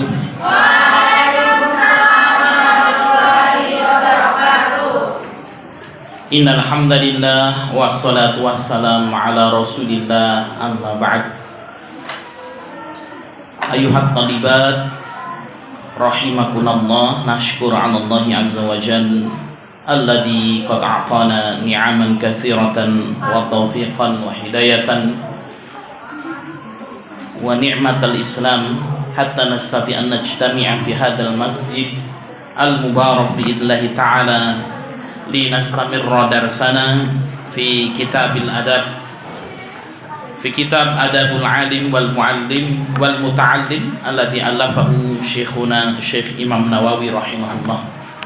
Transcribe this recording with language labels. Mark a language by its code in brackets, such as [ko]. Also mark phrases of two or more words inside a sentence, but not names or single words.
[ar] وعليكم السلام ورحمة الله وبركاته. إن الحمد لله والصلاة والسلام على رسول الله أما بعد. أيتها الطالبات رحمكم الله نشكر على الله عز وجل الذي قد أعطانا نعما كثيرة وتوفيقا وهداية ونعمة الإسلام حتى نستطيع أن نجتمع في هذا المسجد المبارك بإذن الله تعالى لنستمر درسنا في كتاب الأدب في كتاب أدب العالم والمعلم والمتعلم الذي ألفه شيخنا شيخ إمام نووي رحمه الله.